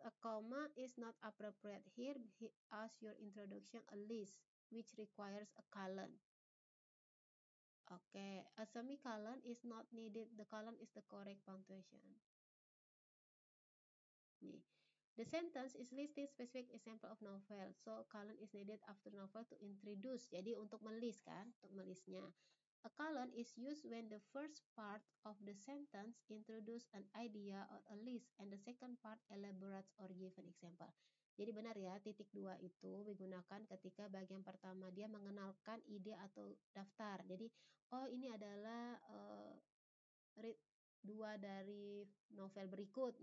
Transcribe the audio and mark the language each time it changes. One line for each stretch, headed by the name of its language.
English: A comma is not appropriate here as your introduction a list which requires a colon. Okay. A semicolon is not needed. The colon is the correct punctuation. The sentence is listing specific example of novel. So colon is needed after novel to introduce.
Indonesian: Jadi untuk melis kan, untuk melisnya.
English: A colon is used when the first part of the sentence introduce an idea or a list and the second part elaborates or give an example.
Indonesian: Jadi benar ya, titik 2 itu digunakan ketika bagian pertama dia mengenalkan ide atau daftar. Jadi, oh ini adalah read 2 dari novel berikut.